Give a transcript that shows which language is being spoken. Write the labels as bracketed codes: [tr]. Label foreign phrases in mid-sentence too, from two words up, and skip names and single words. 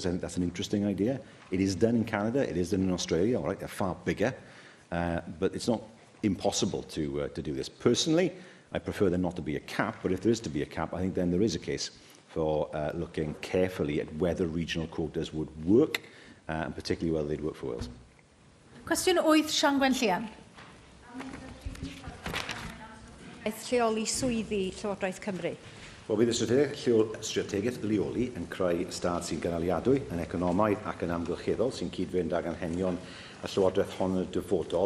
[en] I think that's an interesting idea. It is done in Canada, it is done in Australia, all right, they're far bigger, but it's not impossible to do this. Personally, I prefer there not to be a cap, but if there is to be a cap, I think then there is a case for looking carefully at whether regional quotas would work, and particularly whether they'd work for Wales. [cy] Cwestiwn 8, Sian Gwen Llian. Lleoli swyddi Llywodraeth Cymru. Wel, bydd y strategaeth leoli yn creu ystad sy'n gynaliadwy, yn economaidd ac yn amgylcheddol sy'n cyd-fynd ag anghenion y Llywodraeth hon y dyfodol.